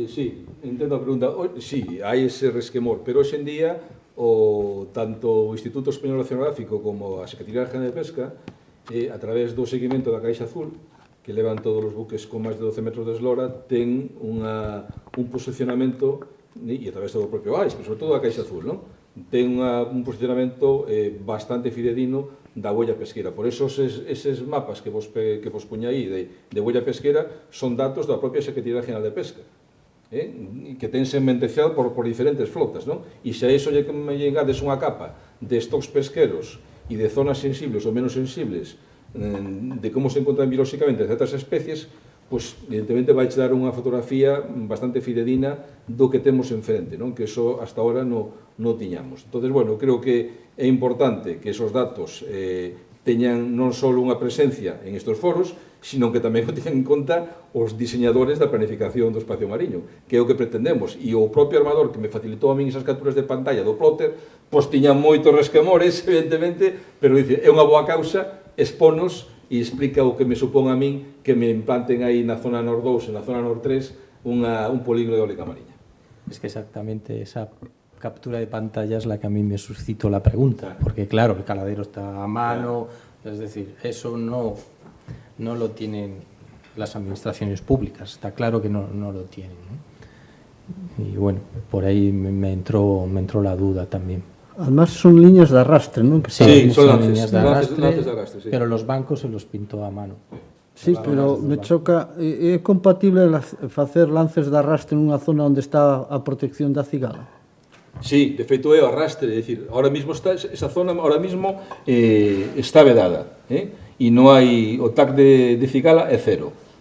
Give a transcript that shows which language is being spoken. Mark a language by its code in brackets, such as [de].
[gl] Sí, entendo a pregunta. Sí, hai ese resquemor, pero hoxe en día tanto o Instituto Español Oceanográfico como a Secretaría General de Pesca, a través do seguimento da Caixa Azul, que levan todos os buques con máis de 12 metros de eslora, ten un posicionamento, e a través do propio AIS, pero sobre todo a Caixa Azul, non? Ten un posicionamento bastante fidedigno da huella pesquera. Por eso eses mapas que vos puña aí de huella pesquera son datos da propia Secretaría General de Pesca, que ten segmentación por diferentes flotas, non? E se a iso lle engades unha capa de stocks pesqueros e de zonas sensibles ou menos sensibles de como se encontran biolóxicamente certas especies, pois evidentemente vai dar unha fotografía bastante fidedigna do que temos enfrente, non? Que [es] eso hasta ahora [gl] non tiñamos. Entonces, bueno, creo que é importante que esos datos teñan non só unha presencia en estos foros, sino que tamén o teñan en conta os diseñadores da planificación do espacio mariño, que é o que pretendemos. E o propio armador que me facilitou a min esas capturas de pantalla do plotter, pois tiña moitos resquemores, evidentemente, pero dice, é unha boa causa, exponos e explica o que me supón a min que me implanten aí na zona Nord 2 e na zona Nord 3 un polígono de eólica mariña. [es] Es que exactamente esa captura de pantalla es la que a mí me suscitó la pregunta, porque claro, el caladero está a mano, es decir, eso no lo tienen las administraciones públicas, está claro que no lo tienen, ¿no? Y bueno, por ahí me entró la duda también. Además son líneas de arrastre, ¿no? Sí, son líneas de arrastre, sí. Pero los bancos se los pintó a mano. Sí, pero me choca, [gl] é compatible facer lances de arrastre nunha zona onde está a protección da cigala? Sí, de feito é o arrastre, é dicir, [es] ahora mismo [gl] esa zona ahora mismo está vedada, e non hai, o TAC de cigala é cero.